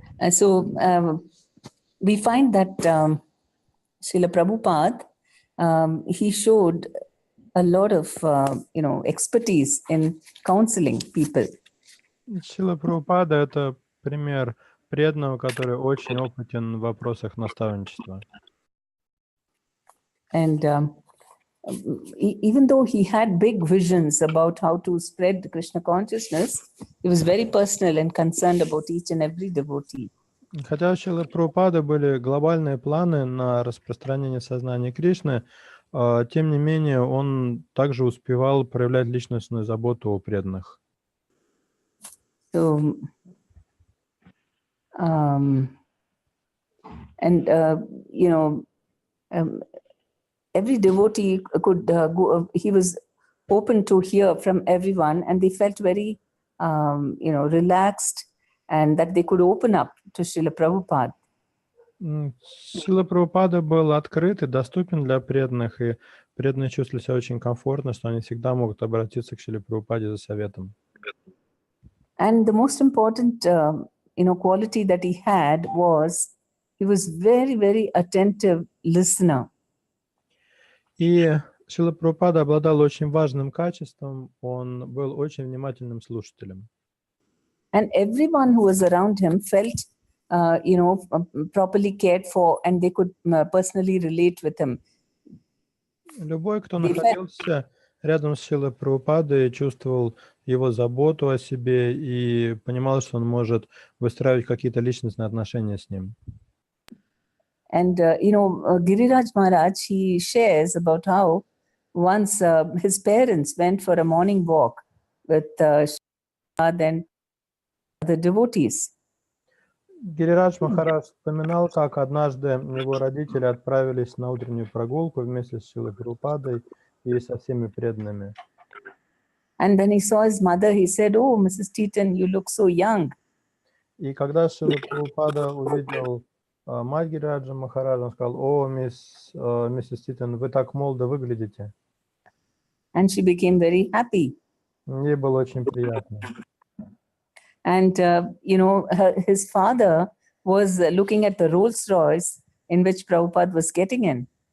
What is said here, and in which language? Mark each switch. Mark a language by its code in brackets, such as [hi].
[en] So we find that Srila Prabhupada, he showed a lot of, expertise in counseling people. [ru] Шрила Прабхупада — это пример преданного, который очень опытен в вопросах наставничества. [en] And even though he had big visions about how to spread Krishna consciousness, he was very personal and concerned about each and every devotee. [ru] Хотя у Шрилы Прабхупады были глобальные планы на распространение сознания Кришны, тем не менее он также успевал проявлять личностную заботу о преданных. [en] So, every devotee could go, he was open to hear from everyone, and they felt very, relaxed, and that they could open up to Srila Prabhupada. [ru] Шрила Прабхупада был открыт и доступен для преданных, и преданные чувствовали себя очень комфортно, что они всегда могут обратиться к Шриле Прабхупаде за советом. [en] And the most important, quality that he had was he was very, very attentive listener. [ru] И Шрила Прабхупада обладал очень важным качеством, он был очень внимательным слушателем. [en] And everyone who was around him felt, properly cared for, and they could personally relate with him. [ru] Любой, кто находился рядом с Шрилой Прабхупадой, чувствовал его заботу о себе и понимал, что он может выстраивать какие-то личностные отношения с ним. [en] And, Giriraj Maharaj, he shares about how once his parents went for a morning walk with then the devotees. [ru] Гирирадж Махарадж вспоминал, как однажды его родители отправились на утреннюю прогулку вместе с Шрилой Прабхупадой и со всеми преданными. [en] And when he saw his mother, he said, "Oh, Mrs. Teaton, you look so young." [ru] И когда Шрила Прабхупада увидел мать Гирираджа Махараджа, он сказал: "О, миссис Титон, вы так молодо выглядите." [en] And she became very happy. [ru] Ей было очень приятно. [en] And, his father was looking at the Rolls Royce in which Prabhupada was getting in.